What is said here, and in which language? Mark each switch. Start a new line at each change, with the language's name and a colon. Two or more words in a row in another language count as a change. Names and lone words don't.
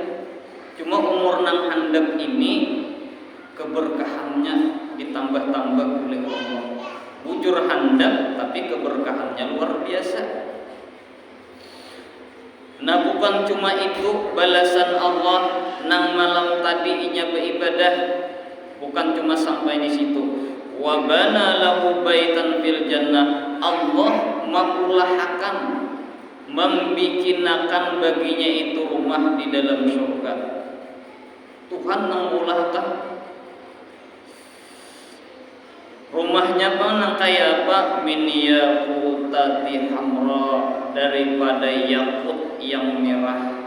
Banjar: Cuma umur nang handap ini keberkahannya ditambah-tambah oleh Allah. Bujur handap tapi keberkahannya luar biasa. Nah bukan cuma itu balasan Allah nang malam tadi inya beribadah, bukan cuma sampai di situ.
Arabic: وبنى له بيتا في الجنة,
Banjar: Allah mengulahakan, membikinakan baginya itu rumah di dalam surga. Tuhan mengulahkan rumahnya bang nang kayak apa?
Arabic: من ياقوتة حمراء,
Banjar: daripada yakut yang merah.